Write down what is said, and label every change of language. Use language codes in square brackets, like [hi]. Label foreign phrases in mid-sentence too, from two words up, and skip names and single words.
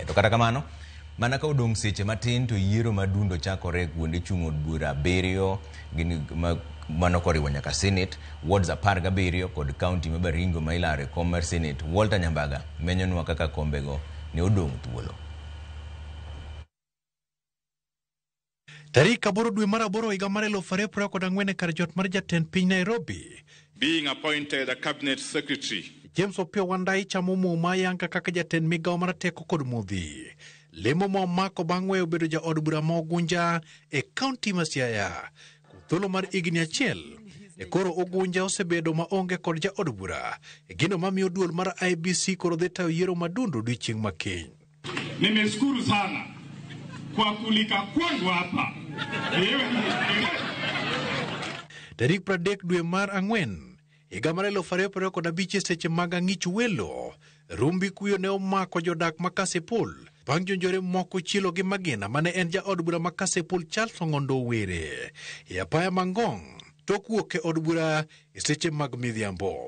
[luo] To kata kamano, mana ka odong' seche matin to yiero madundo chakore kuonde chung' od bura 7 gin mano koriwo nyaka Senate, wards 17 kod county ma Baringo ma ilare kom mar Senate. Walter Nyambaga menyonwa kaka kombego ne odong' thuolo. Tarik 8 dwe mar 8 higa mar 2024 kar jot mar jatend piny Nairobi, [en] being appointed a cabinet secretary. [luo] James Opio Wandai chamo muma yanga kaka jatend migawo mar teko kod modhi. Lemo ma omako bang' weyo bedo ja od bura ma Ugunja e kaunti ma Siaya. Thuolo mar higni achiel, e koro Ugunja osebedo maonge kod ja od bura. E gino mamiyo duol mar IBC koro dhi tayo yiero madundo odiechieng' makiny. [sw] Nimeshukuru sana kwa kulika kwangu hapa. [luo] Tarik 30 dwe mar 4 higa mar 2025 seche mag ang'ich welo, rumbi kuyo ne omako jodak ma Kasipul bang' jonjore moko chielo gi magina mane en ja od bura ma Kasipul Charles Ong'ondo Were e apaya mangong' tok wuok e od bura e seche mag midhiambo.